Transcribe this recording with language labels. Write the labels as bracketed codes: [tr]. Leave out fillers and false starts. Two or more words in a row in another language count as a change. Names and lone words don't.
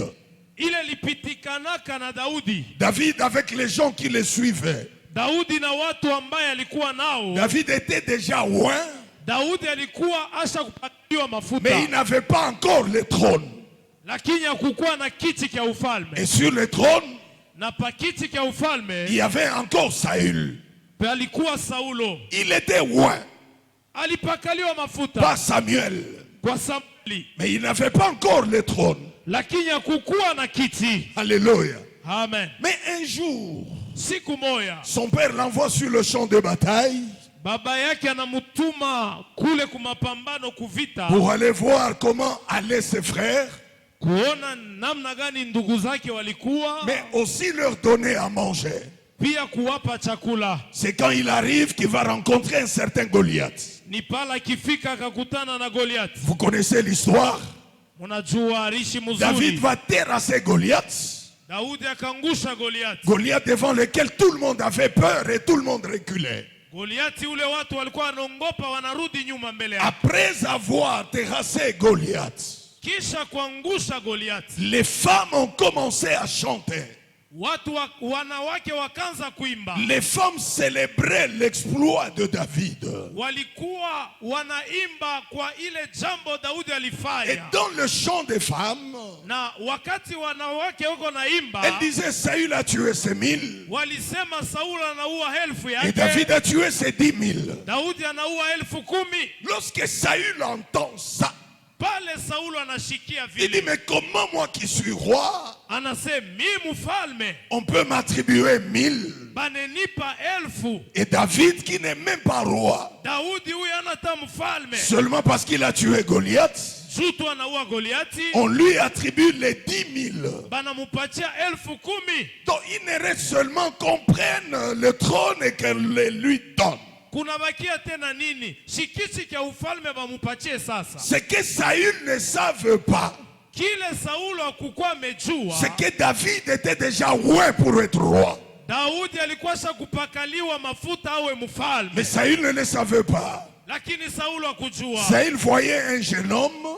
[sw] ile lipitikanaka na Daudi. [fr] David avec les gens qui le suivaient. [sw] Daudi na watu ambaye alikuwa nao. [fr] David était déjà loin, [sw] Daudi alikuwa asha kupatiwa mafuta, [fr] mais il n'avait pas encore le trône. [sw] lakini hakukuwa na kiti cha ufalme. [fr] Et sur le trône, [sw] Na pa kiti cha [fr] il [sw] ufalme [fr] y avait encore Saül. [sw] palikuwa Saulo. [fr] Il était loin, [sw] Alipakaliwa mafuta [fr] pas Samuel. [sw] kwa Samueli, [fr] Mais il n'avait pas encore le trône. [sw] lakini hakukuwa na kiti. [fr] Alléluia. Amen. Mais un jour, [sw] Siku moya [fr] son père l'envoie sur le champ de bataille [sw] baba yake anamutuma kule kumapambano kuvita, [fr] pour aller voir comment allaient ses frères. [sw] kuona namna gani ndugu zake walikuwa, [fr] mais aussi leur donner à manger. [sw] pia kuwapa chakula. [fr] C'est quand il arrive qu'il va rencontrer un certain Goliath. [sw] Ni pala kifika akakutana na Goliath. [fr] Vous connaissez l'histoire? [sw] Mnajua rishi David mzuri. [fr] va terrasser Goliath. [sw] Daudi akangusha Goliath. [fr] Goliath devant lequel tout le monde avait peur et tout le monde reculait. [sw] Goliath ule watu walikuwa wanaongopa, wanarudi nyuma mbele yake. [fr] Après avoir terrassé Goliath, [sw] Kisha kuangusha Goliath, [fr] les femmes ont commencé à chanter. [sw] watu wanawake wakaanza kuimba. [fr] Les femmes célébraient l'exploit de David. [sw] Walikuwa wanaimba kwa ile jambo Daudi [fr] Et [sw] alifanya. [fr] dans le chant des femmes, [sw] Na wakati wanawake wako naimba, [fr] elles disaient Saül a tué ses 1000 [sw] walisema Sauli anaua elfu [fr] et David [sw] yake, [fr] a tué ses 10 000. [sw] Daudi anaua 10,000. [fr] Lorsque Saül entend ça, [sw] Pale Sauli anashikia [fr] il dit [sw] vile, [fr] mais comment moi qui suis roi, [sw] anasema mimi mfalme, [fr] on peut m'attribuer 1000 [sw] banenipa 1000. [fr] et David qui n'est même pas roi, [sw] Daudi huyu anata mfalme, [fr] seulement parce qu'il a tué Goliath, [sw] jutu anaua Goliati, [fr] on lui attribue les 10 000. [sw] banamupatia 10,000. [fr] Donc il ne reste seulement qu'on prenne le trône et qu'on le lui donne. [sw] Kuna bakia tena nini? Shikisi kia ufalme bamupatie sasa. [fr] Ce que Saül ne savait pas, [sw] Kile Saulo hakukuwa amejua, [fr] c'est que David était déjà loin pour être roi. [sw] Daudi alikuwa kupakaliwa mafuta awe mfalme. [fr] Mais Saül ne le savait pas. [sw] Lakini Saulo hakujua. [fr] Saül voyait un jeune homme